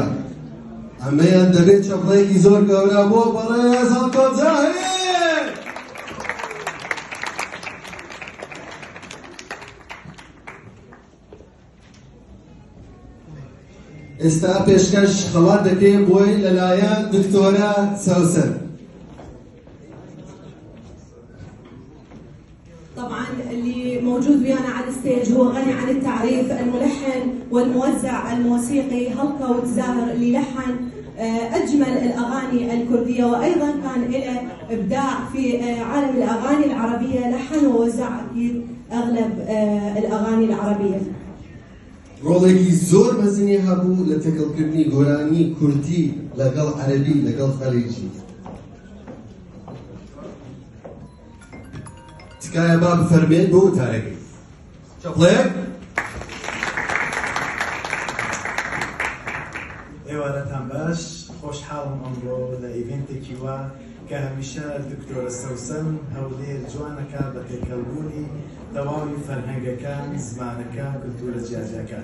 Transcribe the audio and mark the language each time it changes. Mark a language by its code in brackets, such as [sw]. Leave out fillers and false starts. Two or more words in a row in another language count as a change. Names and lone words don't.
[ckb] ئەمەیان دەبێت چەپڵەیەکی زۆر گەورە بۆ بەڕێز هەڵکەوت زاهیر. ئێستا پێشکەش خەڵات دەکەین بۆی لەلایەن دکتۆرە سەوسن. [ar] طبعا اللي موجود ويانا على الستيج هو غني عن التعريف، الملحن والموزع الموسيقي هەڵکەوت زاهر اللي لحن أجمل الأغاني الكردية، وأيضا كان له إبداع في عالم الأغاني العربية، لحن ووزع أكيد أغلب الأغاني العربية. [ckb] ڕۆڵێکی زۆر مەزنی هەبوو لە تێکەڵکردنی گۆرانی کوردی لەگەڵ عەرەبی لەگەڵ خەلیجی. تکایە با بفەرمێن بۆ وتارەکەی. چەپڵێک؟ ئێوارەتان باش، خۆشحاڵم ئەمڕۆ لە ئیڤێنتێکی وا کە هەمیشە دکتۆرە سەوسن هەولێر جوانەکە بە تێکەڵبوونی تەواوی فەرهەنگەکان، زمانەکان، کولتورە جیاجەکان.